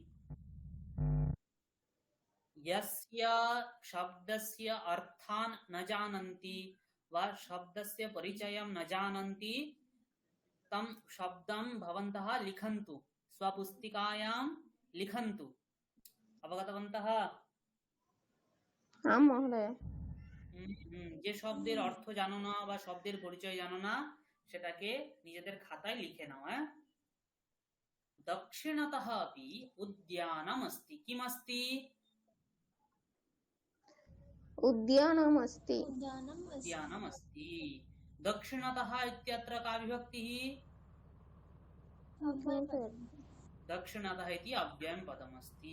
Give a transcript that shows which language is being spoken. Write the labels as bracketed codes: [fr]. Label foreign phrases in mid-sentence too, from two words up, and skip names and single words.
[sa] यस्य शब्दस्य अर्थान् न जानन्ति वा शब्दस्य परिचयं न जानन्ति तं शब्दं भवन्तः लिखन्तु, स्वपुस्तिकायां लिखन्तु। अवगतवन्तः? आं महोदय। [bn] যে শব্দের অর্থ জানো না বা শব্দের পরিচয় জানো না সেটাকে নিজেদের খাতায় লিখে নাও। [sa] দক্ষিণতः अपि उद्यानम् अस्ति। किम् अस्ति? उद्यानम् अस्ति। उद्यानम् अस्ति। दक्षिणतः इत्यत्र का विभक्तिः? दक्षिणतः इति अव्ययं पदम् अस्ति।